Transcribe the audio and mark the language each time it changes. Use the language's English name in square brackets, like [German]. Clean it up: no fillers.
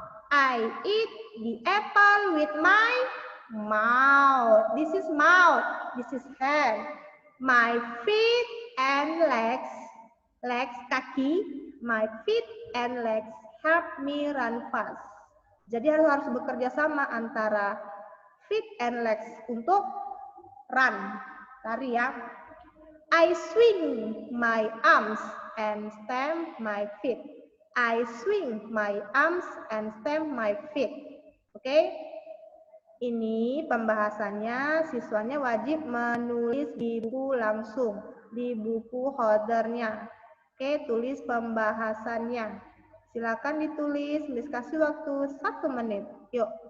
[English] I eat the apple with my mouth. This is mouth. This is hand. My feet and legs, [Indonesian] kaki. [English] My feet and legs help me run fast. [Indonesian] Jadi harus bekerja sama antara [English] feet and legs [Indonesian] untuk run, lari ya. [English] I swing my arms and stamp my feet. I swing my arms and stamp my feet. [Indonesian] Oke? Ini pembahasannya, siswanya wajib menulis di buku langsung, di buku holdernya. Oke, tulis pembahasannya. Silakan ditulis, Miss kasih waktu 1 menit. Yuk.